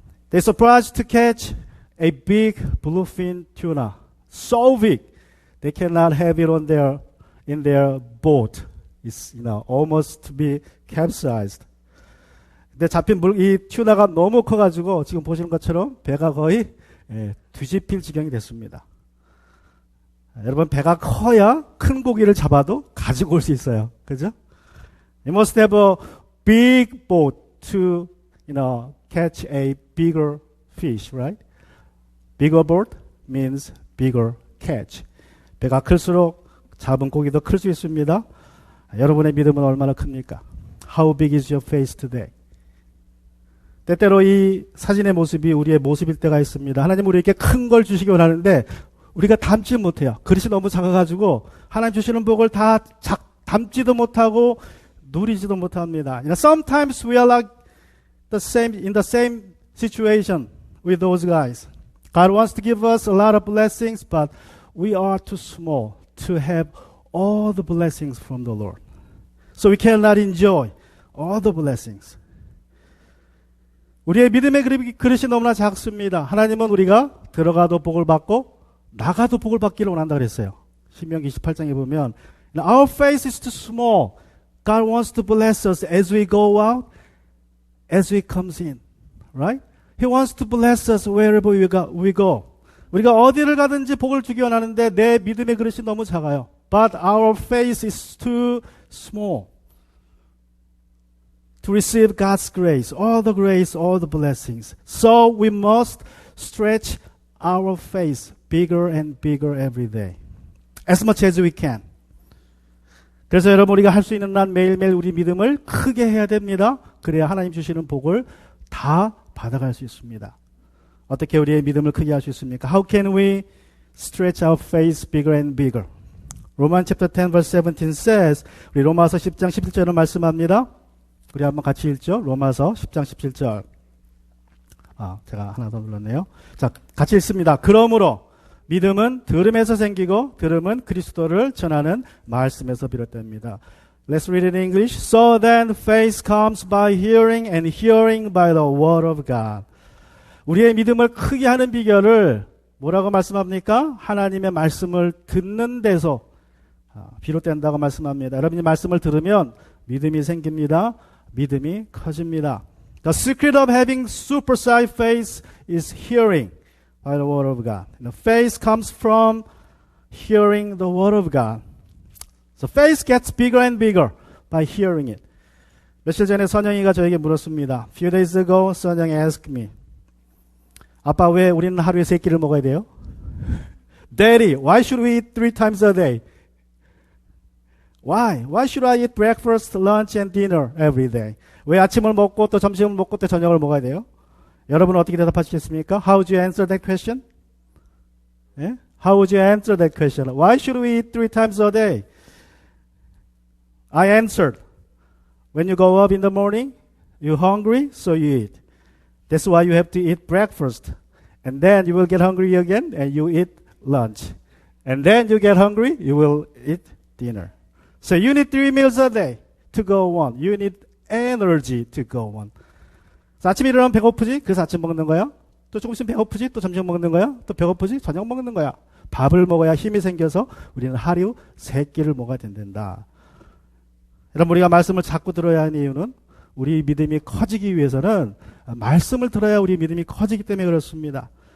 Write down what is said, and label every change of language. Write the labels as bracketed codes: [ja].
[en] They surprised to catch a big bluefin tuna, so big they cannot have it in their boat. It's almost to be capsized. [ko] 근데 잡힌 이 튜나가 너무 커가지고 지금 보시는 것처럼 배가 거의 뒤집힐 지경이 됐습니다. 여러분 배가 커야 큰 고기를 잡아도 가지고 올 수 있어요. 그죠? [en] You must have a big boat to, catch a bigger fish, right? Bigger boat means bigger catch. [ko] 배가 클수록 잡은 고기도 클 수 있습니다. 여러분의 믿음은 얼마나 큽니까? [en] How big is your faith today? [ko] 때때로 이 사진의 모습이 우리의 모습일 때가 있습니다. 하나님 우리에게 큰 걸 주시기 원하는데 우리가 담지 못해요. 그릇이 너무 작아가지고 하나님 주시는 복을 다 담지도 못하고 누리지도 못합니다. [en] Sometimes we are like in the same situation with those guys. God wants to give us a lot of blessings, but we are too small to have all the blessings from the Lord. So we cannot enjoy all the blessings. [ko] 우리의 믿음의 그릇이 너무나 작습니다. 하나님은 우리가 들어가도 복을 받고 나가도 복을 받기를 원한다 그랬어요. 신명기 28장에 보면 [en] Our faith is too small. God wants to bless us as we go out, as we comes in. Right? He wants to bless us wherever we go. [ko] 우리가 어디를 가든지 복을 주기 원하는데 내 믿음의 그릇이 너무 작아요. [en] But our faith is too small. to receive God's grace, all the blessings. So we must stretch our faith bigger and bigger every day. As much as we can. [ko] 그래서 여러분 우리가 할 수 있는 한 매일매일 우리 믿음을 크게 해야 됩니다. 그래야 하나님 주시는 복을 다 받아갈 수 있습니다. 어떻게 우리의 믿음을 크게 할 수 있습니까? [en] How can we stretch our faith bigger and bigger? Romans chapter 10 verse 17 says, [ko] 우리 로마서 10장 17절을 말씀합니다. 우리 한번 같이 읽죠. 로마서 10장 17절. 제가 하나 더 눌렀네요. 자, 같이 읽습니다. 그러므로 믿음은 들음에서 생기고 들음은 그리스도를 전하는 말씀에서 비롯됩니다. [en] Let's read it in English. So then faith comes by hearing and hearing by the word of God. [ko] 우리의 믿음을 크게 하는 비결을 뭐라고 말씀합니까? 하나님의 말씀을 듣는 데서 비롯된다고 말씀합니다. 여러분이 말씀을 들으면 믿음이 생깁니다. 믿음이 커집니다. [en] The secret of having supersized faith is hearing by the word of God. And the faith comes from hearing the word of God. So faith gets bigger and bigger by hearing it. [ko] 며칠 전에 선영이가 저에게 물었습니다. [en] Few days ago, 선영이 asked me, [ko] 아빠 왜 우리는 하루에 3끼를 먹어야 돼요? [en] Daddy, why should we eat 3 times a day? Why? Why should I eat breakfast, lunch, and dinner every day? [ko] 왜 아침을 먹고 또 점심을 먹고 또 저녁을 먹어야 돼요? 여러분은 어떻게 대답하시겠습니까? [en] How would you answer that question? [ko] 예? [en] How would you answer that question? Why should we eat 3 times a day? I answered, when you go up in the morning, you're hungry, so you eat. That's why you have to eat breakfast. And then you will get hungry again, and you eat lunch. And then you get hungry, you will eat dinner. So you need 3 meals a day to go on. You need energy to go on. [ko] 아침에 일어나면 배고프지? 그래서 아침 먹는 거야. 또 조금 있으면 배고프지? 또 점심 먹는 거야. 또 배고프지? 저녁 먹는 거야. 밥을 먹어야 힘이 생겨서 우리는 하루 3끼를 먹어야 된다. 여러분 우리가 말씀을 자꾸 들어야 하는 이유는 우리 믿음이 커지기 위해서는 말씀을 들어야 우리 믿음이 커지기 때문에 그렇습니다.